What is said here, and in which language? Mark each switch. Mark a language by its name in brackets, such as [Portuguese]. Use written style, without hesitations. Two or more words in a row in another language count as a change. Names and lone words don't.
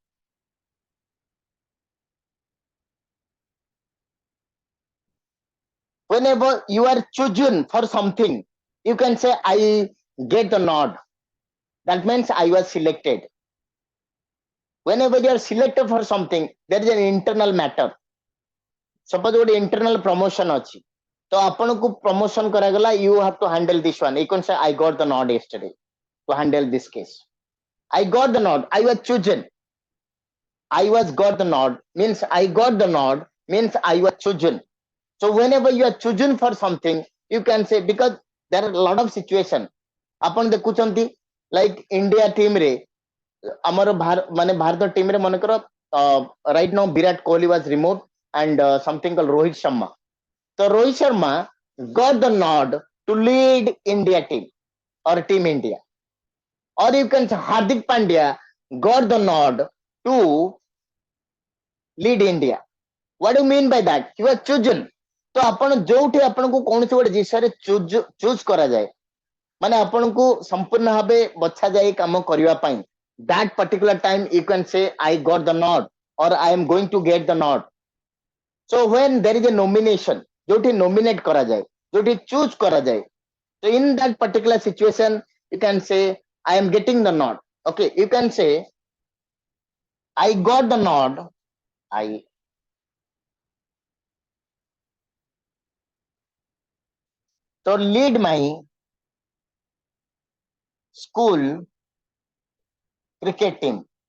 [English] whenever you are chosen for something, you can say I get the nod. that means I was selected. whenever you are selected for something, there is an internal matter. [Odia] suppose ଗୋଟେ [English] internal promotion [Odia] ଅଛି, ତ ଆପଣଙ୍କୁ promotion କରାଗଲା, [English] you have to handle this one. you can say I got the nod yesterday to handle this case. I got the nod. I was chosen. I was got the nod means I got the nod means I was chosen. so whenever you are chosen for something, you can say, because there are a lot of situation. [Odia] ଆପଣ ଦେଖୁଛନ୍ତି [English] like India team [Odia] ରେ ଆମର ମାନେ ଭାରତ ଟିମ ରେ ମନେକର [English] right now Virat Kohli was removed and something called Rohit Sharma. so Rohit Sharma got the nod to lead India team or team India. or you can say Hardik Pandya got the nod to lead India. what do you mean by that? you are chosen. [Odia] ତ ଆପଣ ଯୋଉଠି ଆପଣଙ୍କୁ କୌଣସି ଗୋଟେ ଜିନିଷରେ ଚୁଜ କରାଯାଏ, ମାନେ ଆପଣଙ୍କୁ ସମ୍ପୂର୍ଣ୍ଣ ଭାବେ ବଛା ଯାଇ କାମ କରିବା ପାଇଁ, [English] that particular time you can say I got the nod or I am going to get the nod. so when there is a nomination, [Odia] ଯୋଉଠି nominate କରାଯାଏ, ଯୋଉଠି choose କରାଯାଏ, [English] so in that particular situation you can say I am getting the nod. okay, you can say I got the nod. So lead my school cricket team.